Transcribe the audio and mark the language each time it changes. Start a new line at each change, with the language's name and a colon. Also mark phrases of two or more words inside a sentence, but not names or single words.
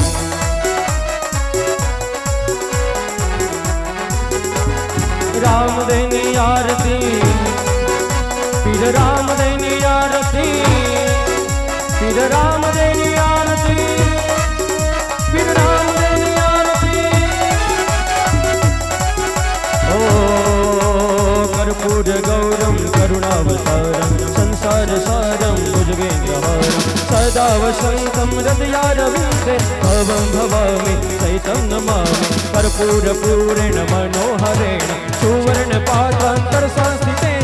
Gujarati: રામ દેની આરતી પીર રામ દેની આરતી પીર રામ દેની આરતી પીર રામ દેની આરતી
Sanskrit: ઓ कर्पूर गौरम करुणावतारम संसार सारम भुजगेन्द्रहारम सदा वसंतम हृदयारविंदे भवं भवामि सहितं नमामि कर्पूर पूरेण मनोहरेण सुवर्ण पात्रांतर संस्थितेन